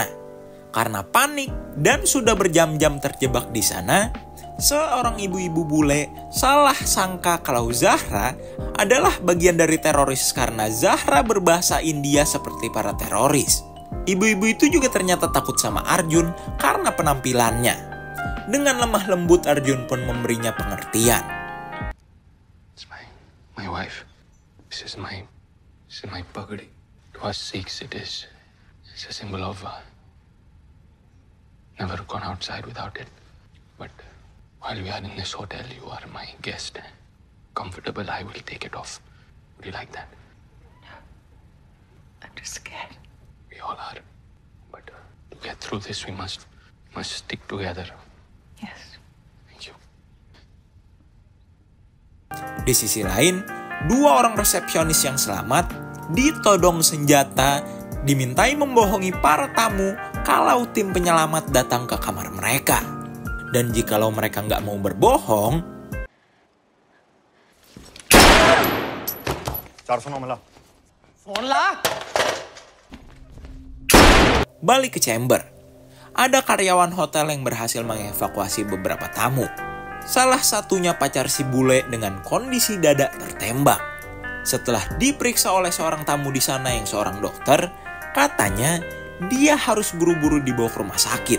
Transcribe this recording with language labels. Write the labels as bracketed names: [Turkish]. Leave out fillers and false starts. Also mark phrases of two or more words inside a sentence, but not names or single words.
[Indonesian] Karena panik dan sudah berjam-jam terjebak di sana, seorang ibu-ibu bule salah sangka kalau Zahra adalah bagian dari teroris karena Zahra berbahasa India seperti para teroris. Ibu-ibu itu juga ternyata takut sama Arjun karena penampilannya. Dengan lemah lembut Arjun pun memberinya pengertian. [English] It's my wife. This is my pagadi. To us Sikhs it is. It's a symbol of never gone outside without it. But while we are in this hotel, you are my guest. Comfortable, I will take it off. Would you like that? I'm just scared. We all are. But to get through this, we must stick together. Yes. Thank you. [Indonesian] Di sisi lain, 2 orang resepsionis yang selamat ditodong senjata, dimintai membohongi para tamu kalau tim penyelamat datang ke kamar mereka. Dan jikalau mereka nggak mau berbohong, [Hindi] 409 मिला। फोन ला। [Indonesian] Balik ke chamber. Ada karyawan hotel yang berhasil mengevakuasi beberapa tamu. Salah satunya pacar si bule dengan kondisi dada tertembak. Setelah diperiksa oleh seorang tamu di sana yang seorang dokter, katanya dia harus buru-buru dibawa ke rumah sakit.